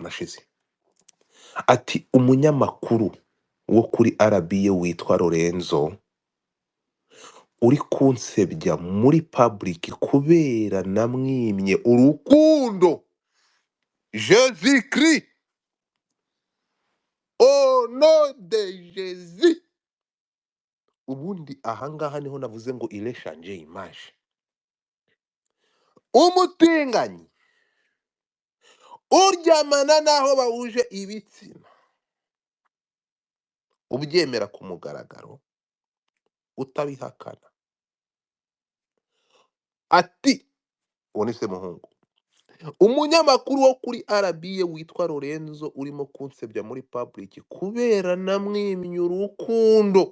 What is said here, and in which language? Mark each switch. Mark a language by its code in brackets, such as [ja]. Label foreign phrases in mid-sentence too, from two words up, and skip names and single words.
[rw] ashize ati umunyamakuru wo kuri RBA witwa Lorenzo uri kunsebya muri public kubera namwimye urukundo Jésus Christ [fr] au nom de Jésus. [rw] Ubundi ahangaha niho navuze ngo [fr] il est changé image. [rw] Umutinganyi uryamana naho bahuje ibitsina ubyemera ku mugaragaro utabihakana ati uwo ni Semuhungu umunyamakuru wo kuri RBA witwa Lorenzo urimo kunsebya muri public kubera namwimye urukundo.